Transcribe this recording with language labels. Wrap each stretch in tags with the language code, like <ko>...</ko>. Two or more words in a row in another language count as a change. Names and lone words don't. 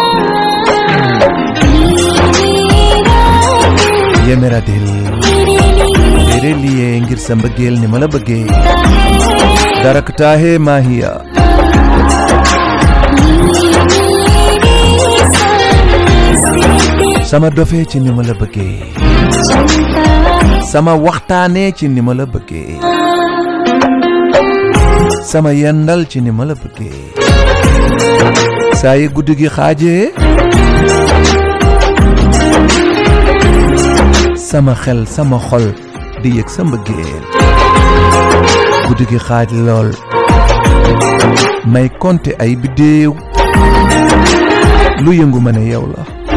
<hi>ये मेरा दिल तेरे लिए</hi> <wo>ngir sa mbëggeel ni ma la bëggee</wo> <hi>धड़कता है माहिया</hi> <wo>sama dofee ci ni ma la bëggee sama waxtaanee ci ni ma la bëggee sama yendal ci ni ma la bëggee saa yi guddi gi xaajee sama xel sama xol di yëg sa mbëggeel guddi gi xaaj lool may compter ay biddéew lu yëngu ma ne yow la</wo>